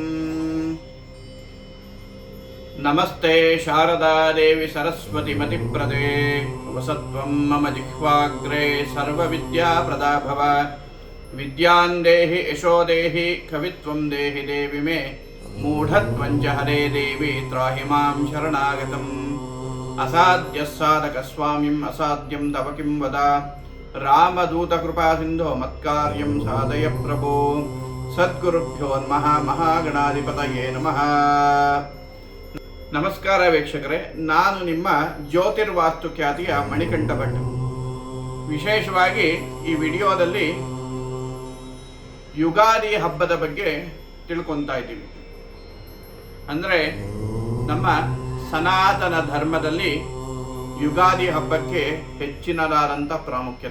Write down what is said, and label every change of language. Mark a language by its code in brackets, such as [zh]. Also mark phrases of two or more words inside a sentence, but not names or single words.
[sa] ನಮಸ್ತೆ ಶಾರದಾ ದೇವಿ ಸರಸ್ವತಿ ಮತಿಪ್ರದೇ ವಸತ್ವಂ ಮಮ ಜಿಹ್ವಾಗ್ರೇ ಸರ್ವವಿದ್ಯಾ ಪ್ರದಾ ಭವ. ವಿದ್ಯಾಂ ದೇಹಿ ಯಶೋ ದೇಹಿ ಕವಿತ್ವಂ ದೇಹಿ ದೇವಿ ಮೇ ಮೂಢತ್ವಂಚ ಹರೇ ದೇವಿ ತ್ರಾಹಿ ಮಾಂ ಶರಣಾಗತಂ. ಅಸಾಧ್ಯ ಸಾಧಕ ಸ್ವಾಮಿಂ ಅಸಾಧ್ಯಂ ತವ ಕಿಂ ವದ. ರಾಮದೂತ ಕೃಪಾ ಸಿಂಧೋ ಮತ್ಕಾರ್ಯಂ ಸಾಧಯ ಪ್ರಭೋ. ಸದ್ಗುರುಭ್ಯೋ ನಮಃ. ಮಹಾಗಣಾಧಿಪತಯೇ ನಮಃ. [kn] ನಮಸ್ಕಾರ ವೀಕ್ಷಕರೇ, ನಾನು ನಿಮ್ಮ ಜ್ಯೋತಿರ್ವಾಸ್ತು ಖ್ಯಾತಿಯ ಮಣಿಕಂಠ ಭಟ್. ವಿಶೇಷವಾಗಿ ಈ ವಿಡಿಯೋದಲ್ಲಿ ಯುಗಾದಿ ಹಬ್ಬದ ಬಗ್ಗೆ ತಿಳ್ಕೊತಾ ಇದ್ದೀವಿ. ಅಂದರೆ ನಮ್ಮ ಸನಾತನ ಧರ್ಮದಲ್ಲಿ ಯುಗಾದಿ ಹಬ್ಬಕ್ಕೆ ಹೆಚ್ಚಿನದಾದಂಥ ಪ್ರಾಮುಖ್ಯತೆ.